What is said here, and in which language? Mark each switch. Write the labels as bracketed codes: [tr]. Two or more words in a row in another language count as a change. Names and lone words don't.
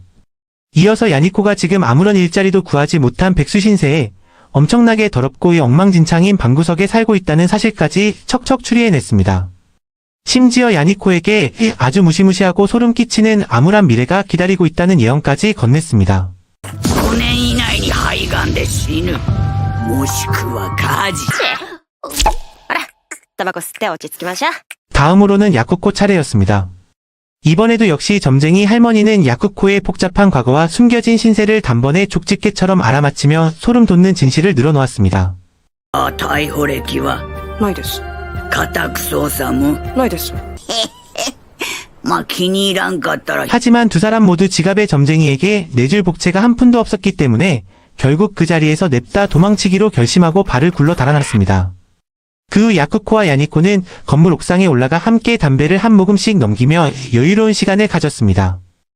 [ko] 이어서 야니코가 지금 아무런 일자리도 구하지 못한 백수 신세에 엄청나게 더럽고 엉망진창인 방구석에 살고 있다는 사실까지 척척 추리해냈습니다. 심지어 야니코에게 아주 무시무시하고 소름 끼치는 암울한 미래가 기다리고 있다는 예언까지 건넸습니다. [ja] 5 年以内に肺がんで死ぬ。もしくは火事。ほら、タバコ吸って落ち着きましょう。 [ko] 다음으로는 야쿠코 차례였습니다. 이번에도 역시 점쟁이 할머니는 야쿠코의 복잡한 과거와 숨겨진 신세를 단번에 족집게처럼 알아맞히며 소름 돋는 진실을 늘어놓았습니다. [ja] 逮捕歴はないです。家宅捜査もないです。まあ気に入らんかったら [ko] 하지만 두 사람 모두 지갑에 점쟁이에게 내줄 복채가 한 푼도 없었기 때문에 결국 그 자리에서 냅다 도망치기로 결심하고 발을 굴러 달아났습니다. 그 후 야쿠코와 야니코는 건물 옥상에 올라가 함께 담배를 한 모금씩 넘기며 여유로운 시간을 가졌습니다.